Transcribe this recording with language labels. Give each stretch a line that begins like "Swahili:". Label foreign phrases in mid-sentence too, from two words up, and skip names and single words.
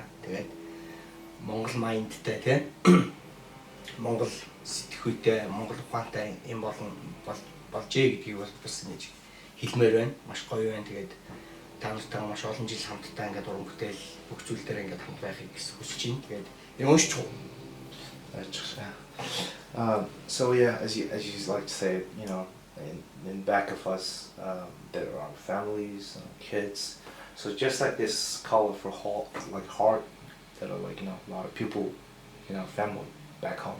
Mongolian: Тэгээд монгол майндтай те монгол сэтгхүйтэй монгол ухаантай юм болжээ гэдгийг бас ингэж хэлмээр байна. Маш гоё байна. Тэгээд та нартай маш олон жил хамтдаа ингээд уран бүтээл бүх зүйл дээр ингээд хамт байхыг хүсэж байна. Тэгээд энэ уншиж
English: So yeah, as you like to say, you know, in back of us, there are our families, kids. So just like this colorful heart, that are like, you know, a lot of people, you know, family back home.